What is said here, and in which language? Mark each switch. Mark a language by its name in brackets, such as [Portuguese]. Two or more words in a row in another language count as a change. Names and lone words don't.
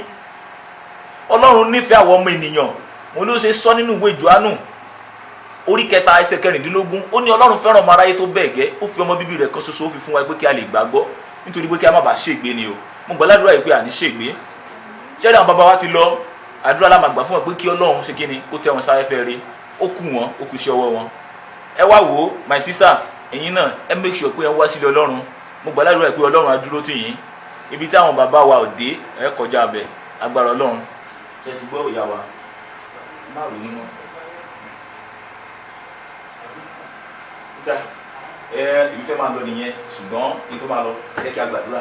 [Yoruba] Ọlọ́run nífẹ̀ẹ́ àwọn ọmọ ènìyàn mo ló ṣe sọ nínú ìwé Jòhánù orí 3 ẹsẹ̀ 16 ó ní Ọlọ́run fẹ́ràn ọmọ aráyé tó bẹ́ẹ̀ gẹ́ ó fi ọmọ bíbí rẹ̀ kan ṣoṣo ó fi fún wa pé kí a lè gbàgbọ́ nítorí pé kí a má bàa ṣègbé ni o. Mo gbàdúrà yìí pé àní ṣègbé. Ṣé àwọn bàbá wa ti lọ àdúrà la máa gbà fún wọn pé kí Ọlọ́run ṣe kíni kó tẹ́ wọn sáfẹ́fẹ́ rí ó kù wọn ó kù iṣẹ́ ọwọ́ wọn. Ẹ wá wò ó [English] my sister [Yoruba] ẹ̀yin náà ẹ [English] make sure [Yoruba] pé ẹ wá sílé Ọlọ́run. Mo gbàdúrà pé Ọlọ́run á dúró tì yín ibi tí àwọn bàbá wa ò dé ẹ kọjá abẹ agbára Ọlọ́run. Ṣé ti gbọ́ ìyá wa má rí nínú. Èmi fẹ́ máa lọ nìyẹn ṣùgbọ́n èyí tó máa lọ jẹ́ kí a gbàdúrà.